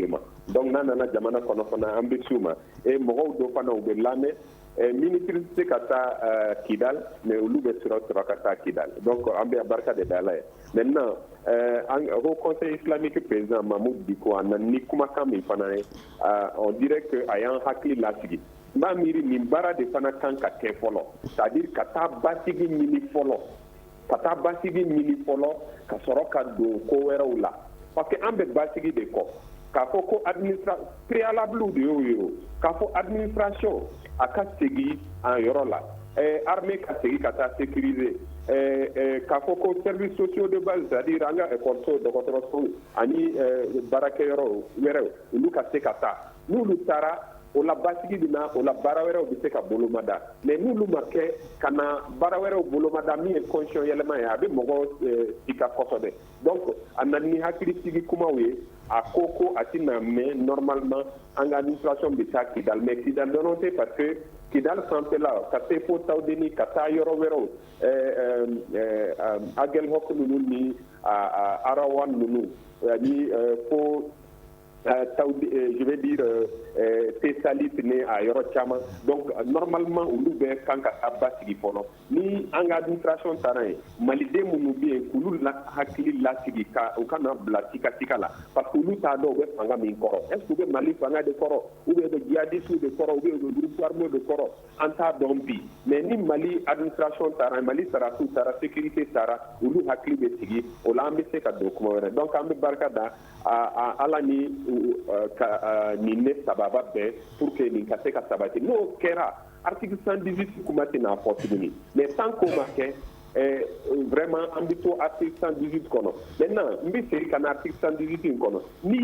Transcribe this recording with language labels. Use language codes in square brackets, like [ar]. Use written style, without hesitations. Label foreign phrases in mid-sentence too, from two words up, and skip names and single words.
[bm] de ma donc n'a nana jamana kɔnɔ fana an bɛ s'u ma mɔgɔw dɔ fana u bɛ lamɛn ministre tɛ se ka taa Kidal mais olu bɛ sɔrɔ ka taa Kidal donc an bɛ barika de da la ye [fr] maintenant au conseil islamique président [bm] Mahmoud Dicko a nana ni kumakan min fana ye [fr] on dirait que [bm] a y'an hakili lasigi n b'a miiri nin baara de fana kan ka kɛ fɔlɔ [fr] c'est à dire [bm] ka taa basigi ɲini fɔlɔ ka sɔrɔ ka don ko wɛrɛw la [fr] parce que [bm] an bɛ basigi de kɔ k'a fɔ ko préalable de y'o ye o k'a fɔ administration a ka segin a yɔrɔ la armée ka segin ka taa sécuriser k'a fɔ ko [fr] services sociaux de base c'est-à-dire [bm] an ka école dɔgɔtɔrɔso ani baarakɛyɔrɔ wɛrɛw olu ka se ka taa n'olu taara o la basigi bɛ na o la baara wɛrɛw bɛ se ka bolomada mais n'olu ma kɛ ka na baara wɛrɛw bolomada min ye constitution yɛlɛma ye a bɛ mɔgɔ sika kosɛbɛ donc a nana ni hakilisigi kumaw ye a ko a tɛna mɛn normalement an ka administration bɛ taa Kidal mais Kidal dɔrɔn tɛ [fr] parce que [bm] Kidal sanfɛla ka se fo Tawdeni ka taa yɔrɔ wɛrɛw Aguelhok ninnu ni Arawan ninnu ni fo [fr] je vais dire [bm] Tessalit ni a yɔrɔ caman donc normalement olu bɛ kan ka taa basigi fɔlɔ ni an ka administration taara yen maliden minnu bɛ yen k'olu hakili lasigi u kana bila tika la [fr] parce que [bm] olu t'a dɔn u bɛ fanga min kɔrɔ [fr] est ce que [bm] u bɛ Mali fanga de kɔrɔ [fr] ou bien [bm] u bɛ djihadistes de kɔrɔ [fr] ou bien [bm] u bɛ [fr] groupe armé [bm] de kɔrɔ an t'a dɔn bi mais ni Mali administration taara Mali sarasiw taara sécurité taara olu hakili bɛ sigi o la an bɛ se ka don kuma wɛrɛ donc an bɛ barika da Ala ni nin ne sababa bɛɛ [fr] pour que [bm] nin ka se ka sabati n'o kɛra article 118 kuma tɛna fɔ tuguni [fr] mais tant [bm] qu'o ma kɛ vraiment an bɛ to article 118 kɔnɔ maintenant n bɛ segin ka na article 118 in kɔnɔ n'i